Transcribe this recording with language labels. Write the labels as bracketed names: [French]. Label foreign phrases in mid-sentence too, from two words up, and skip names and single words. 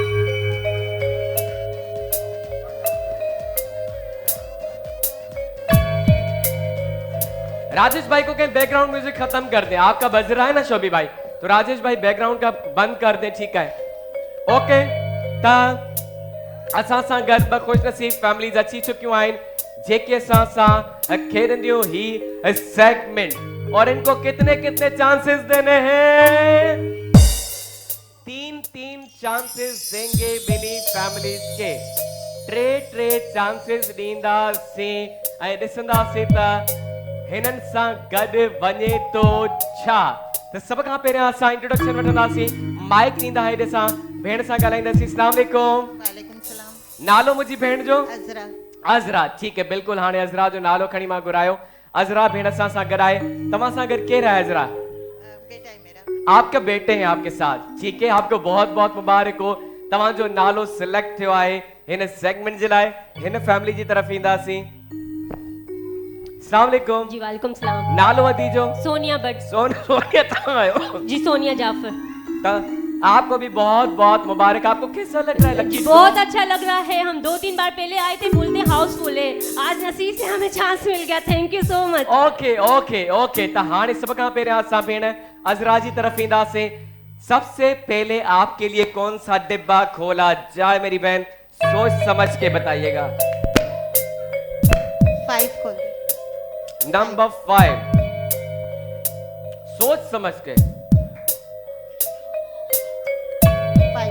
[Hindi] राजेश भाई को कहें [English] background music [Hindi] खत्म कर दें। आपका बज रहा है ना शोभी भाई, तो राजेश भाई बैकग्राउंड का बंद कर दें। [Sindhi] ठीक है, ओके। ता असां सां गॾु ॿ ख़ुशनसीब फैमिलीज़ अची चुकियूं आहिनि जेके असां सां खेॾंदियूं ही सेगमेंट [Hindi] और इनको कितने कितने चांसेस देने हैं? 3 चांसेस देंगे बिनी फैमिलीज के। [Sindhi] टे चांसेस ॾींदासीं ऐं ॾिसंदासीं त हिननि सां गॾु वञे तो छा। त सभ खां पहिरियां असां इंट्रोडक्शन वठंदासीं। माइक ॾींदा हेॾे सां भेण सां ॻाल्हाईंदासीं। [Arabic] السلام عليكم. وعليكم السلام. [Sindhi] नालो मुंहिंजी भेण जो? अज़रा। अज़रा, [Hindi] ठीक है, बिल्कुल। [Sindhi] हाणे अज़रा जो नालो खणी मां घुरायो। अज़रा भेण असां सां गॾु आहे। तव्हां सां गॾु केरु आहे अज़रा? [Hindi] बेटा है मेरा। आपके बेटे हैं आपके साथ, ठीक है। आपको बहुत बहुत मुबारक हो। [Sindhi] तव्हां जो नालो सिलेक्ट थियो आहे हिन सेगमेंट जे लाइ। हिन फैमिली जी तरफ ईंदासीं। [Arabic] السلام عليكم. जी وعليكم السلام. [Sindhi] नालो अदी जो? सोनिया भट्ट। सोनिया तव्हां आयो? जी सोनिया जाफर। [Hindi] त आपको भी बहुत बहुत मुबारक। आपको कैसा लग रहा है लकी? बहुत अच्छा लग रहा है। हम 2-3 बार पहले आए थे, बोलते हाउसफुल है। आज नसीब से हमें चांस मिल गया। [English] thank you so much. okay okay okay. [Sindhi] त हाणे सब खां पहिरियां असां भेण अज़रा जी तरफ ईंदासीं। [Hindi] सबसे पहले आपके लिए कौन सा डिब्बा खोला जाए मेरी बहन? सोच समझ के बताइएगा। 5 खोल दे। नंबर 5, सोच समझ के। 5।